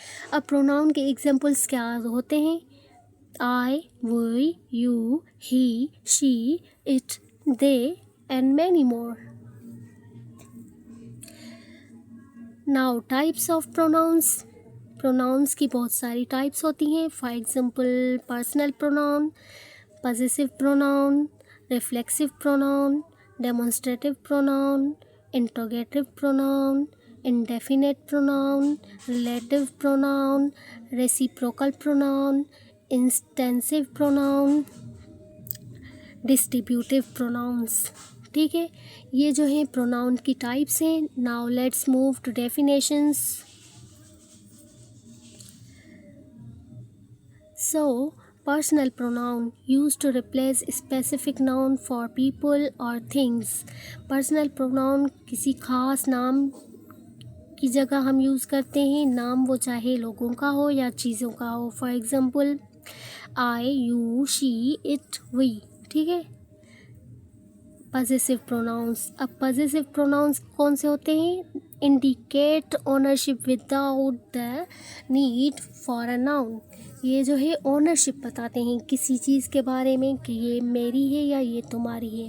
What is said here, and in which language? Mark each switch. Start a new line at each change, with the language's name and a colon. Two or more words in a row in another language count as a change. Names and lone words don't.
Hindi: अब प्रोनाउन के एग्जांपल्स क्या होते हैं?
English: I, we, you, he, she, it, they and many more. Now types of pronouns.
Hindi: प्रोनाउंस की बहुत सारी टाइप्स होती हैं.
English: For example personal pronoun, possessive pronoun, reflexive pronoun, demonstrative pronoun, interrogative pronoun, indefinite pronoun, relative pronoun, reciprocal pronoun, instantive pronoun, distributive pronouns.
Hindi: ठीक है. ये जो है प्रोनाउन की टाइप्स हैं.
English: Now let's move to definitions. So personal pronoun used to replace specific noun for people or things. Personal pronoun
Hindi: किसी खास नाम की जगह हम यूज़ करते हैं. नाम वो चाहे लोगों का हो या चीज़ों का हो.
English: For example I, you, she, it, we.
Hindi: ठीक है.
English: Possessive pronouns. अब possessive pronouns
Hindi: कौन से होते हैं?
English: Indicate ownership without the need for a noun.
Hindi: ये जो है ओनरशिप बताते हैं किसी चीज़ के बारे में कि ये मेरी है या ये तुम्हारी है.